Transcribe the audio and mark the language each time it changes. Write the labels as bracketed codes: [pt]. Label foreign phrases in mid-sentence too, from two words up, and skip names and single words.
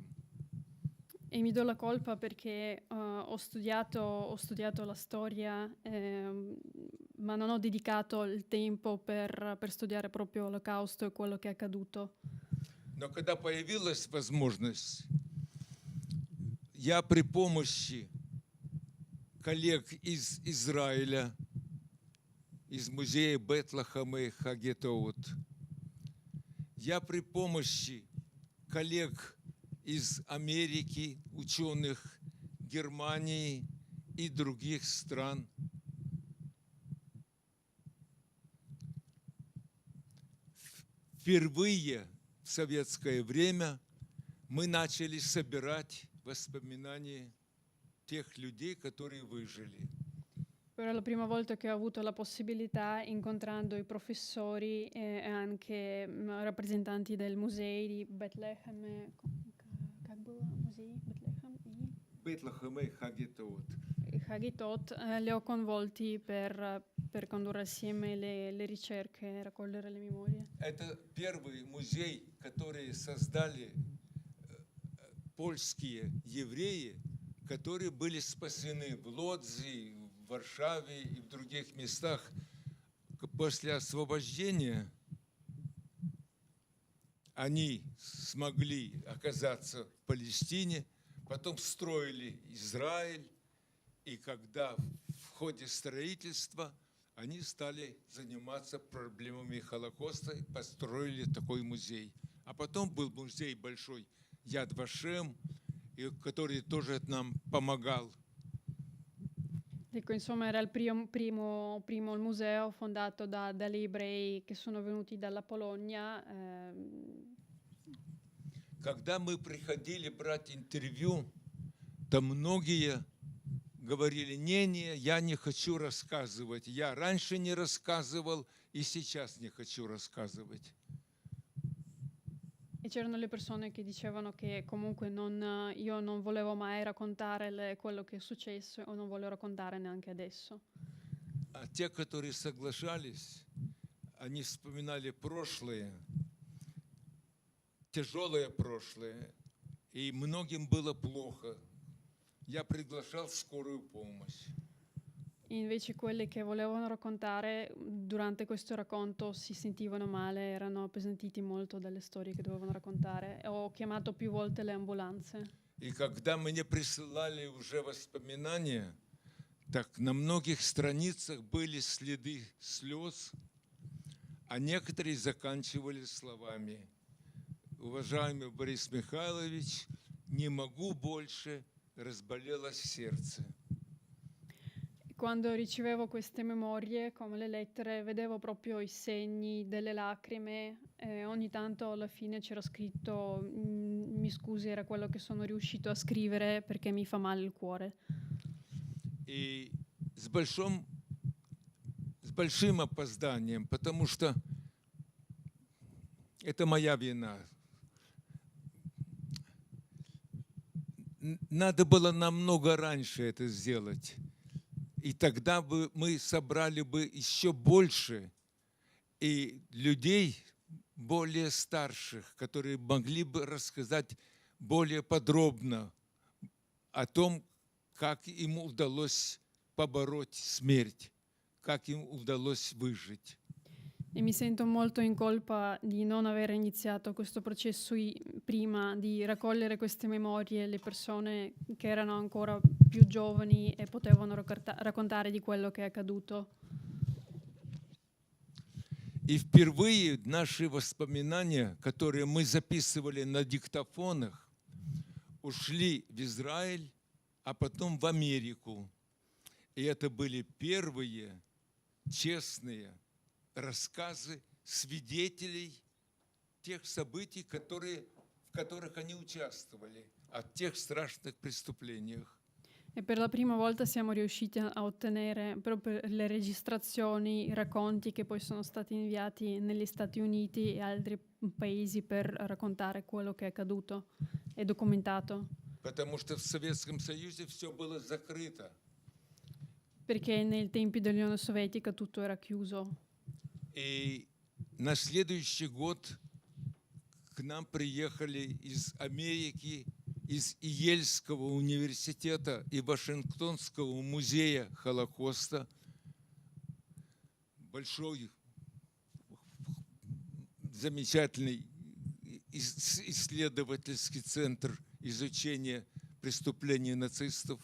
[it] E mi do la colpa perché ho studiato la storia, ma non ho dedicato il tempo per studiare proprio l'Olocausto e quello che è accaduto. [ru] Но когда появилась возможность, я при помощи коллег из Израиля, из музея Бет-Лахем и Хагетоот, я при помощи коллег из Америки, ученых Германии и других стран впервые в советское время мы начали собирать воспоминания тех людей, которые выжили. [it] Però è la prima volta che ho avuto la possibilità, incontrando i professori e anche rappresentanti del museo di Betlemme, [ru] Бет-Лахем и Хагетоот. [it] Haggitot, li ho convolti per condurre assieme le ricerche e raccogliere le memorie. [ru] Это первый музей, который создали польские евреи, которые были спасены в Лодзи, в Варшаве и в других местах. После освобождения они смогли оказаться в Палестине, потом строили Израиль, и когда в ходе строительства они стали заниматься проблемами Холокоста и построили такой музей. А потом был музей большой Яд Вашем, который тоже нам помогал. [it] Ecco, insomma, era il primo il museo fondato dagli ebrei che sono venuti dalla Polonia. [ru] Когда мы приходили брать интервью, то многие говорили: не, я не хочу рассказывать. Я раньше не рассказывал и сейчас не хочу рассказывать. [it] E c'erano le persone che dicevano che comunque io non volevo mai raccontare quello che è successo o non voglio raccontare neanche adesso. [ru] А те, которые соглашались, они вспоминали прошлое, тяжелое прошлое, и многим было плохо. Я приглашал скорую помощь. [it] Invece quelli che volevano raccontare durante questo racconto si sentivano male, erano appesantiti molto dalle storie che dovevano raccontare. Ho chiamato più volte le ambulanze. [ru] И когда мне присылали уже воспоминания, так на многих страницах были следы слез, а некоторые заканчивали словами: «Уважаемый Борис Михайлович, не могу больше, разболелось сердце». [it] Quando ricevevo queste memorie, come le lettere, vedevo proprio i segni delle lacrime e ogni tanto alla fine c'era scritto mi scusi, era quello che sono riuscito a scrivere perché mi fa male il cuore. [ru] И с большим опозданием, потому что это моя вина. Надо было намного раньше это сделать. И тогда бы мы собрали бы еще больше и людей более старших, которые могли бы рассказать более подробно о том, как им удалось побороть смерть, как им удалось выжить. [it] E mi sento molto in colpa di non aver iniziato questo processo prima, di raccogliere queste memorie, le persone che erano ancora più giovani e potevano raccontare di quello che è accaduto. [ru] И впервые наши воспоминания, которые мы записывали на диктофонах, ушли в Израиль, а потом в Америку. И это были первые честные рассказы свидетелей тех событий, в которых они участвовали, о тех страшных преступлениях. [it] E per la prima volta siamo riusciti a ottenere proprio le registrazioni, i racconti che poi sono stati inviati negli Stati Uniti e altri paesi per raccontare quello che è accaduto e documentato. [ru] Потому что в Советском Союзе все было закрыто. [it] Perché nei tempi dell'Unione Sovietica tutto era chiuso. [ru] И на следующий год к нам приехали из Америки, из Йельского университета и Вашингтонского музея Холокоста большой, замечательный исследовательский центр изучения преступлений нацистов.